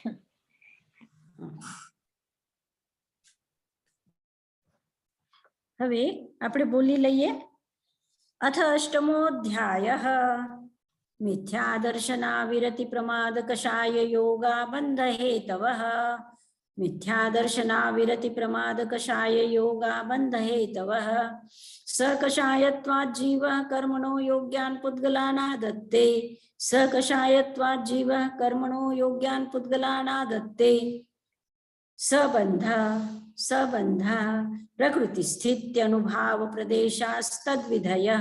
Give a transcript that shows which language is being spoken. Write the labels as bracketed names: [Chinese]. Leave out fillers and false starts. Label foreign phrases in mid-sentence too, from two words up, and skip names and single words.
[Gujarati] હવે આપણે બોલી લઈએ. [Sanskrit] અથ અષ્ટમોધ્યાયઃ મિથ્યા દર્શના વિરતિ પ્રમાદ કષાય યોગા બંધ હેતવઃ. મિથ્યા દર્શના વિરતિ પ્રમાદ કષાય યોગા બંધ હેતવઃ. सकषायत्वात् जीवः कर्मणो योग्यान् पुद्गलानादत्ते. सकषायत्वात् जीवः कर्मणो योग्यान् पुद्गलानादत्ते. सबंध सबंध प्रकृति स्थित्य अनुभाव प्रदेशास्तद्विधयः.